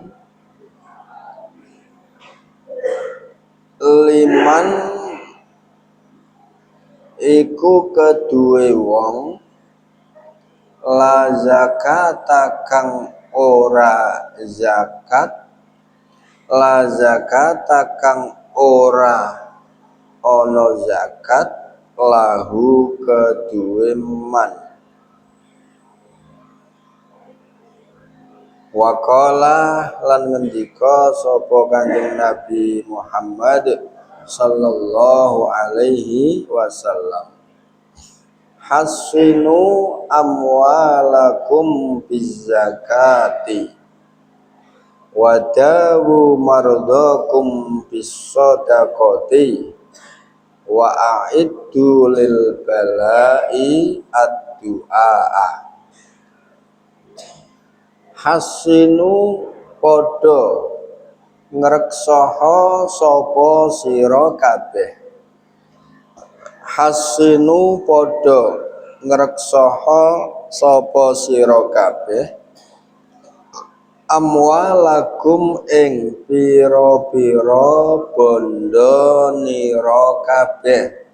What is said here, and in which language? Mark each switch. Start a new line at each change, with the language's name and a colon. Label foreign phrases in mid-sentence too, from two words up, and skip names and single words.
Javanese: liman iku keduwe wong
Arabic: لا زكاة
Javanese: kang ora zakat,
Arabic: لا زكاة
Javanese: kang ora ana zakat lahu keduwe man.
Arabic: وقال
Javanese: lan ngendika sapa Kanjeng Nabi
Arabic: Muhammad صلى الله عليه وسلم حصنوا أموالكم بالزكاة وداووا مرضاكم بالصدقة وأعدوا للبلاء الدعاء.
Javanese: Hasinu padha ngreksaha sapa sira kabeh. Hasinu padha ngreksaha sapa sira kabeh amwalakum ing pira-pira bondo nira kabeh